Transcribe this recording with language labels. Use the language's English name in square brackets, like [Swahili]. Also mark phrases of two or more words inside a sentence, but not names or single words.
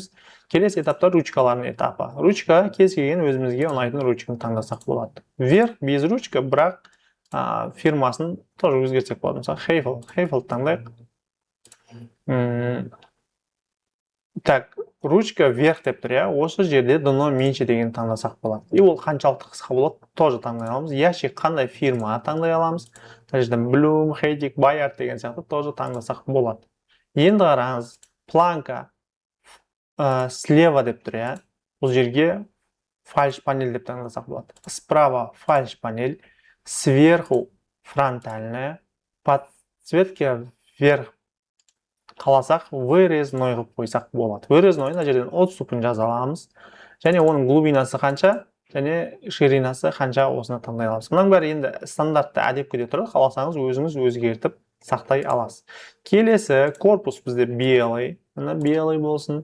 [Kazakh] Келесі этапта ручкалардың этапы. Ручка кез келген өзімізге ұнайтын ручканы таңдасақ болады. [Russian] Вверх без ручка, [Kazakh] бірақ фирмасын тоже өзгертсек болады. Мысалы, Хейфел таңдайық. Так, [Russian] ручка вверх [Kazakh] деп тұр, иә. Осы жерде [Russian] дно меньше [Kazakh] деген таңдасақ болады. И ол қаншалықты қысқа болады, тоже таңдай аламыз. Ящик қандай фирма таңдай аламыз. Мына жерден Bloom, Heidig, Bayard деген сияқты тоже таңдасақ болады. Енді қараңыз, [Russian] планка слева [Kazakh] деп тұр, иә. Бұл жерге [Russian] фальш панель [Kazakh] деп таңдасақ болады. [Russian] Справа фальш панель, сверху фронтальная, подсветка вверх қаласақ, вырезной [Kazakh] қылып қойсақ болады. Вырезной мына жерден 30 ступень жаза аламыз. Және оның глубинасы қанша, және ширинасы қанша, осыны таңдай аламыз. Мұның бәрі енді стандартты әдепкеде тұрады, қаласаңыз өзіңіз өзгертіп сақтай аласыз. Келесі корпус бізде белый, мына белый болсын.